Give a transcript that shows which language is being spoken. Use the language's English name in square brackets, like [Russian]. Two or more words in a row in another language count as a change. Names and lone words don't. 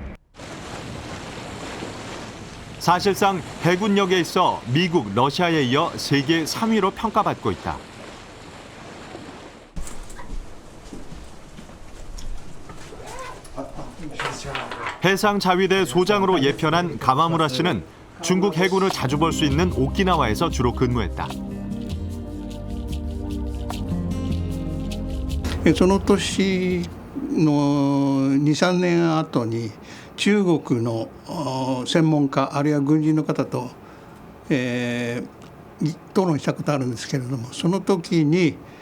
[Korean] 사실상 해군력에 있어 미국, 러시아에 이어 세계 3위로 평가받고 있다. 해상 자위대 소장으로 예편한 가와무라 씨는 중국 해군을 자주 볼 수 있는 오키나와에서 주로 근무했다. [Japanese] その年の 2,3 年後に中国の専門家あるいは軍人の方と、討論したことあるんですけれどもその時に